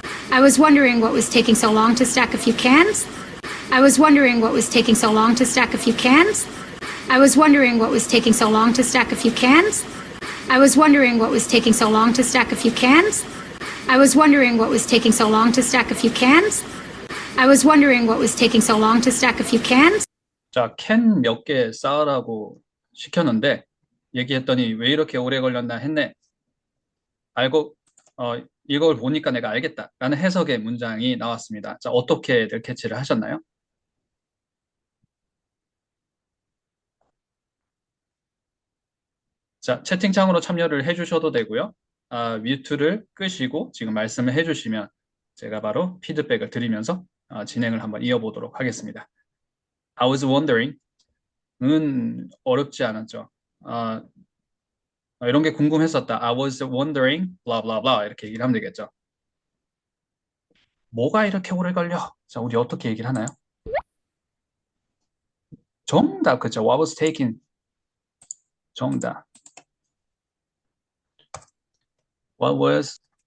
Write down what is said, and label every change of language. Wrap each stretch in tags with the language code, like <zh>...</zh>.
<en>I was wondering what was taking so long to stack a few cans. I was wondering what was taking so long to stack a few cans. I was wondering what was taking so long to stack a few cans. I was wondering what was taking so long to stack a few cans. I was wondering what was taking so long to stack a few cans. I was wondering what was taking so long to stack a few cans.</en> <ko>자, 캔 몇 개 쌓으라고 시켰는데 얘기했더니 왜 이렇게 오래 걸렸나 했네. 알고 이걸 보니까 내가 알겠다라는 해석의 문장이 나왔습니다. 자, 어떻게들 캐치를 하셨나요? 자, 채팅창으로 참여를 해주셔도 되고요. 뮤트를 끄시고 지금 말씀을 해주시면 제가 바로 피드백을 드리면서 진행을 한번 이어보도록 하겠습니다.</ko> <en>I was wondering</en> <ko>은 어렵지 않았죠. 이런 게 궁금했었다.</ko> <en>I was wondering, blah blah blah</en> <ko>이렇게 얘기를 하면 되겠죠. 뭐가 이렇게 오래 걸려? 자, 우리 어떻게 얘기를 하나요? 정답, 그죠?</ko> <en>What was taking?</en> <ko>정답.</ko> <en>What was?</en>